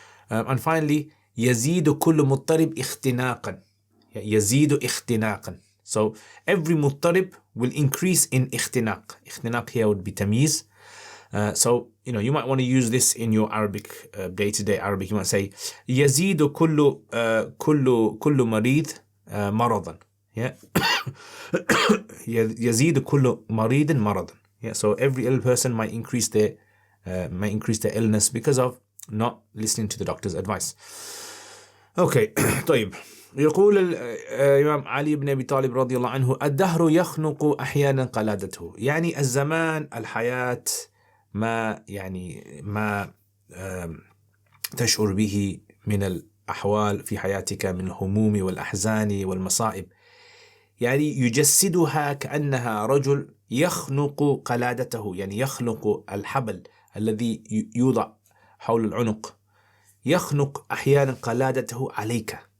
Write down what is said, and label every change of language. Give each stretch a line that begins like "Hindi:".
English: And finally,
Arabic: يزيد كل مضطرب اختناقا. يزيد اختناقا.
English: So every مضطرب will increase in اختناق. اختناق here would be tamyiz. So, you know, you might want to use this in your Arabic, day-to-day Arabic. You might say
Arabic: يزيد كل مريض مرضا. Yeah. يزيد كل مريض مرضا. Yeah.
English: So every ill person might increase their illness because of not listening to the doctor's advice. Okay, طيب.
Arabic: يقول الإمام علي بن أبي طالب رضي الله عنه: الدهر يخنق أحيانا قلادته. يعني الزمان، الحياة، ما تشعر به من الأحوال في حياتك من الهموم والأحزان والمصائب، يعني يجسدها كأنها رجل يخنق قلادته، يعني يخنق الحبل الذي يوضع حول العنق، يخنق أحيانا قلادته عليك.